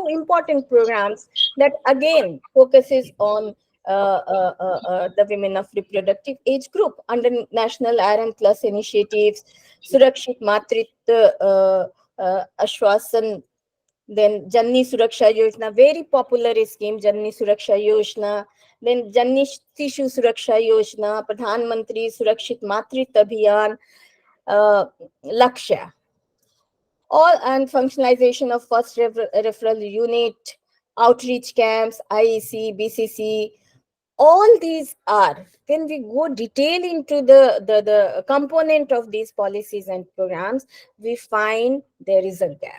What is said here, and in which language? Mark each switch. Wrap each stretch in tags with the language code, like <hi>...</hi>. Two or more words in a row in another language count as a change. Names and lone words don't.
<en>important programs that again focuses on the women of reproductive age group under National Iron Plus initiatives, Surakshit Matritva Ashwasan, then Janni Suraksha Yojana, very popular scheme, Janni Suraksha Yojana, then Janni Shishu Suraksha Yojana, Pradhan Mantri Surakshit Matritva Abhiyan, Lakshya. All and functionalization of first referral unit, outreach camps, IEC, BCC, all these are, when we go detail into the component of these policies and programs, we find there is a gap.</en>